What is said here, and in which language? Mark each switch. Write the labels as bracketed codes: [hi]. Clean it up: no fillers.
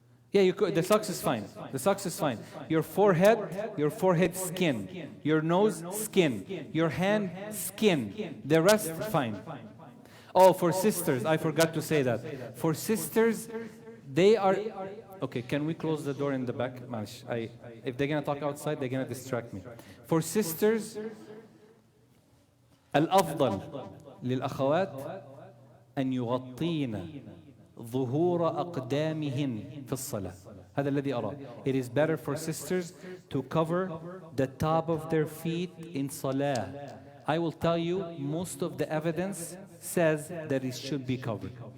[en] Yeah, you could. The socks is fine. The socks is fine. Your forehead skin. Your nose skin. Your hand skin. The rest fine. Oh, for sisters, I forgot to say that. For sisters, they are. Okay, can we close the door in the back? If they're gonna talk outside, they're gonna distract me. For sisters, [ar] الأفضل للأخوات أن يغطين ظهور أقدامهن في الصلاة. هذا الذي أراه. [en] It is better for sisters to cover the top of their feet in salah. I will tell you, most of the evidence says that it should be covered.